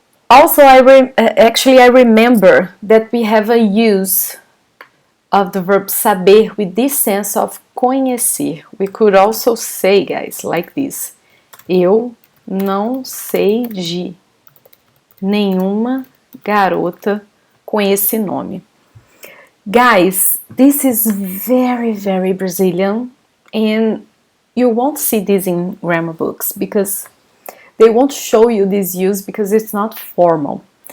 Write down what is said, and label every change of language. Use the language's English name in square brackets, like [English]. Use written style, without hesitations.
[English] Also, I remember that we have a use of the verb saber with this sense of conhecer. We could also say, guys, like this. [Portuguese] Eu não sei de nenhuma garota com esse nome. [English] Guys, this is very, very Brazilian, and you won't see this in grammar books because they won't show you this use because it's not formal.